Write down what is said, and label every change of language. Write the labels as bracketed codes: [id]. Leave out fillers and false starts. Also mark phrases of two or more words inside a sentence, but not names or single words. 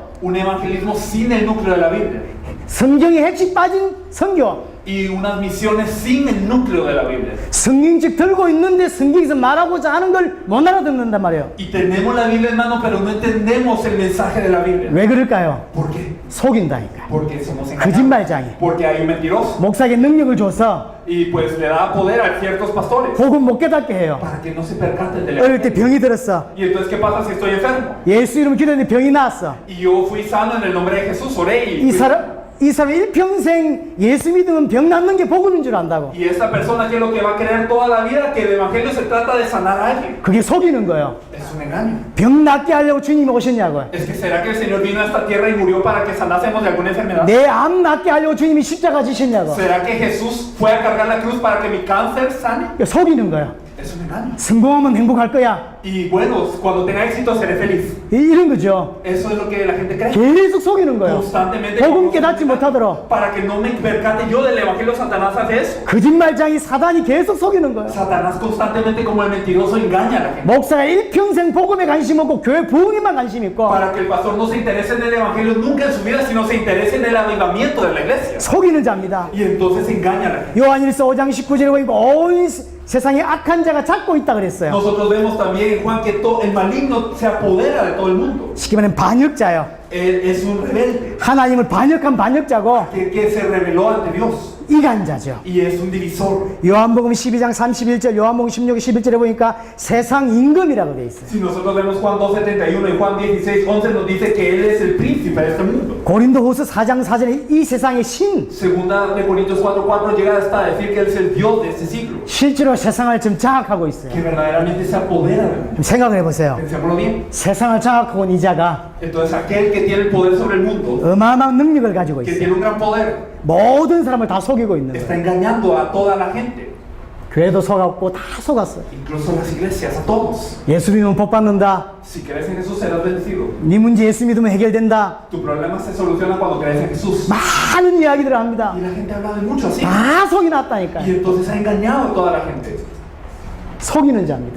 [es] Un evangelismo sin el núcleo de la Biblia. [ko] 성경의 핵심 빠진 선교, [es] Y unas misiones sin el núcleo de la Biblia. [ko] 성경책 들고 있는데 성경에서 말하고자 하는 걸 못 알아듣는단 말이에요. [es] Y tenemos la Biblia en mano, pero no entendemos el mensaje de la Biblia. [ko] 왜 그럴까요? [es] ¿Por qué? [ko] 속인다니까. [es] Porque somos engañados. [ko] 거짓말장이. [es] Porque hay un mentiroso. [ko] 목사에게 능력을 줘서 [es] Y pues le da poder a ciertos pastores [ko] 복음 못 깨닫게 해요. [es] para que no se percaten del [ko] 어릴 때 [es] evangelio. [ko] 병이 들었어. [es] Y entonces, ¿qué pasa si estoy enfermo? [ko] 예수 이름 기도했는데 병이 나았어. [es] Y yo fui sano en el nombre de Jesús, oré [ko] 이 사람 일평생 예수 믿으면 병 낫는 게 복음인 줄 안다고. [es] Y esta persona que es lo que va a creer toda la vida, que el evangelio se trata de sanar a alguien. [ko] 그게 속이는 거예요. [es] Es un engaño. [ko] 병 낫게 하려고 주님이 오셨냐고요. [es] Es que ¿será que el Señor vino a esta tierra y murió para que sanásemos de alguna enfermedad? [ko] 내 암 낫게 하려고 주님이 십자가 지셨냐고. [es] ¿Será que Jesús fue a cargar la cruz para que mi cáncer sane? [ko] 속이는 거예요. [es] Es un engaño. [ko] 성공하면 행복할 거야. [es] Y bueno, cuando tenga éxito seré feliz. [ko] 이런 거죠. [es] Eso es lo que la gente cree. [ko] 계속 속이는 거예요. [es] Constantemente. [ko] 복음 깨닫지 못하도록. [es] Para que no me percate yo del evangelio, Satanás hace eso. [ko] 거짓말장이 사단이 계속 속이는 거예요. [es] Satanás constantemente como el mentiroso engaña a la gente. [ko] 목사가 일평생 복음에 관심 없고 교회 부흥에만 관심 있고 [es] Para que el pastor no se interese en el evangelio nunca en su vida, sino se interese en el avivamiento de la iglesia. [ko] 속이는 자입니다. [es] Y entonces engaña a la gente. [ko] 요한일서 5장 19절에 보니까 온 세상에 악한 자가 잡고 있다 그랬어요. [es] Nosotros vemos también en Juan que el maligno se apodera de todo el mundo. [ko] 쉽게 말하면 반역자예요. [es] Él es un rebelde [ko] 하나님을 반역한 반역자고 [es] que se rebeló ante Dios. [ko] 이간자죠. [es] Y es un divisor. [ko] 요한복음 12장 31절, 요한복음 16장 11절에 보니까 세상 임금이라고 돼 있어요. [es] Si nosotros vemos Juan 2:71 y Juan 16:11 nos dice que él es el príncipe príncipe de este mundo. [ko] 고린도후서 4장 4절에 이 세상의 신, [es] Segunda de Corintios 4:4 llega hasta decir que él es el Dios de este siglo, [ko] 실제로 세상을 지금 장악하고 있어요. [es] que verdaderamente se apodera del mundo. [ko] 생각을 해보세요. [es] Pensémoslo bien. [ko] 세상을 장악하고 온 이 자가 [es] Entonces aquel que tiene el poder sobre el mundo, [ko] 어마어마한 능력을 가지고 [es] que [ko] 있어요. [es] tiene un gran poder, [ko] 모든 사람을 다 속이고 있는 [es] está [ko] 거예요. [es] engañando a toda la gente, [ko] 교회도 속았고 다 속았어요. [es] incluso las iglesias, a todos. [ko] 예수 믿으면 복 받는다. [es] Si crees en Jesús serás bendecido. [ko] 네 문제 예수 믿으면 해결된다. [es] Tu problema se soluciona cuando crees en Jesús. [ko] 많은 이야기들을 합니다. [es] Y la gente habla de mucho así. [ko] 다 속이 [es] Y [ko] 났다니까요. [es] entonces ha engañado a toda la gente. [ko] 속이는 자입니다.